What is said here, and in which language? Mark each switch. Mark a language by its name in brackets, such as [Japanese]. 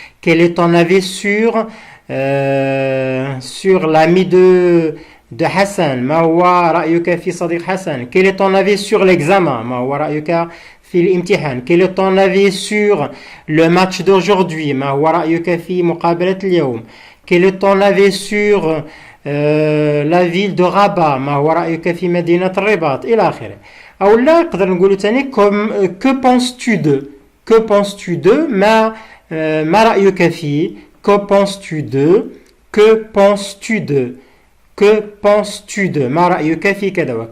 [French] quel est ton avis sur l'ami de Hassan. [Arabic] ما هو رأيك في صديق حسن. [French] quel est ton avis sur l'examen. [Arabic] ما هو رأيك في الامتحان. [French] quel est ton avis sur le match d'aujourd'hui. [Arabic] ما هو رأيك في مقابلة اليوم. [French] quel est ton avis sur la ville de Rabat. [Arabic] ما هو رأيك في مدينة الرباط إلى آخره. أو لا نقدر نقولوا ثاني [French] que penses-tu de [Arabic] ما رأيك فيه. [French] que penses-tu de [Arabic] ما رأيك في كذا.